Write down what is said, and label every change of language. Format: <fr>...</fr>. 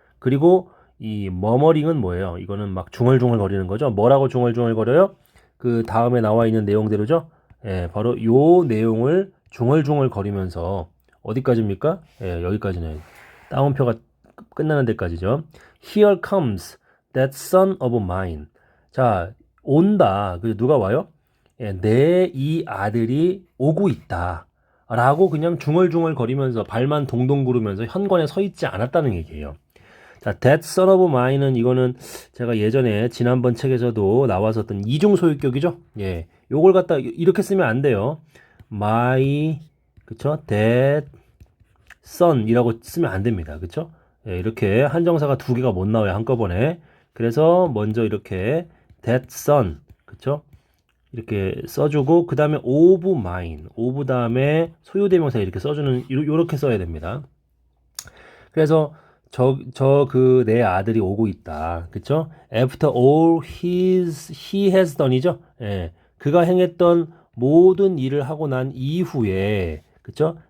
<ko>그리고 이 머머링은 뭐예요? 이거는 막 중얼중얼 거리는 거죠. 뭐라고 중얼중얼 거려요? 그 다음에 나와 있는 내용대로죠. 예, 바로 요 내용을 중얼중얼 거리면서 어디까지입니까? 예, 여기까지는 따옴표가 끝나는 데까지죠.</ko> <en>Here comes that son of mine.</en> <ko>자, 온다. 그 누가 와요? 예, 내 이 아들이 오고 있다. 라고 그냥 중얼중얼 거리면서 발만 동동 구르면서 현관에 서 있지 않았다는 얘기예요. 자,</ko> <en>that son of mine</en> <ko>은 이거는 제가 예전에 지난번 책에서도 나왔었던 이중 소유격이죠. 예. 요걸 갖다 이렇게 쓰면 안 돼요. my 그쵸?</ko> <en>that son</en> <ko>이라고 쓰면 안 됩니다. 그쵸? 예, 이렇게 한정사가 두 개가 못 나와요. 한꺼번에. 그래서 먼저 이렇게</ko> <en>that son</en> <ko>그쵸? 이렇게 써주고 그 다음에</ko> <en>of mine</en> <ko>of 다음에 소유대명사 이렇게 써주는 요렇게 써야 됩니다. 그래서 그 내 아들이 오고 있다. 그쵸?</ko> <en>After all he has done이죠?</en> <ko>예. 그가 행했던 모든 일을 하고 난 이후에, 그쵸?</ko>